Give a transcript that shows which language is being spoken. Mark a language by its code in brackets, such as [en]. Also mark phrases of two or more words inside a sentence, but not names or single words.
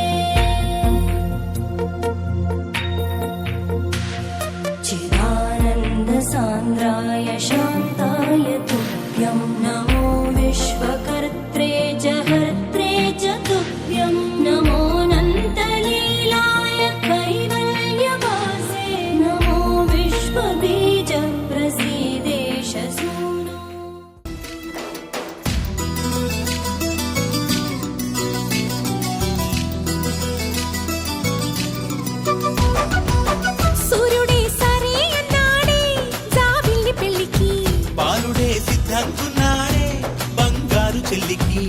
[sa] चिदानन्दसान्द्राय शान्ताय तुभ्यं नमो विश्वकर्त्रे च हर्त्रे च तुभ्यं नमोऽनन्तलीलाय कैवल्यवासे नमो विश्वबीजप्रसीदेश सूनो [te] సూర్యుడే సరే అన్నాడే జాబిల్లి పెళ్లికి బాలుడే సిద్ధంగున్నాడే బంగారు చెల్లికి